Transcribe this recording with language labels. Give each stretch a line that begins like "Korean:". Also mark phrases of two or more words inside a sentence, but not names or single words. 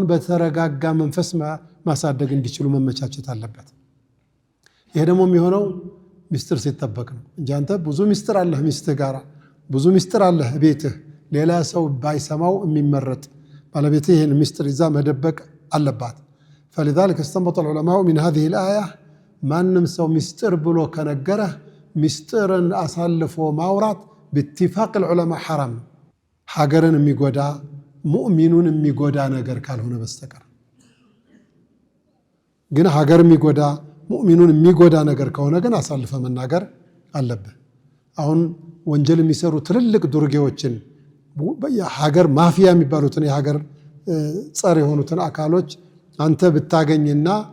Amharic: በተረጋጋ መንፈስ ማሳደግ እንዲችሉ መመቻቸት አለበት። ይሄ ደግሞ የሚሆነው ሚስጥር ሲጠበቅ ነው እንጂ አንተ ብዙ ሚስጥር አለህ ሚስትህ ጋር ብዙ ሚስጥር አለህ ቤትህ ሌላ ሰው ባይሰማው የሚመረጥ ባለቤትህ ይህን ሚስጥር ይዛ መደበቅ አለባት።
Arabic: فلذلك استنبط العلماء من هذه الآية
Amharic: ማንም ሰው ሚስጥር ብሎ ከነገረህ ሚስጥርን አሳልፎ ማውራት
Arabic: باتفاق العلماء حرام
Amharic: ሀገርን የሚጎዳ ሙእሚኑን የሚጎዳ ነገር ካልሆነ በስተቀር ግን ሀገር የሚጎዳ ሙእሚኑን የሚጎዳ ነገር ከሆነ ግን አሳልፈ መናገር አለብህ። አሁን ወንጀል የሚሰሩ ትልልቅ ዱርጌዎችን ሀገር ማፊያ የሚባሉትን የሀገር ጸር የሆኑትን አካሎች አንተ ብታገኝና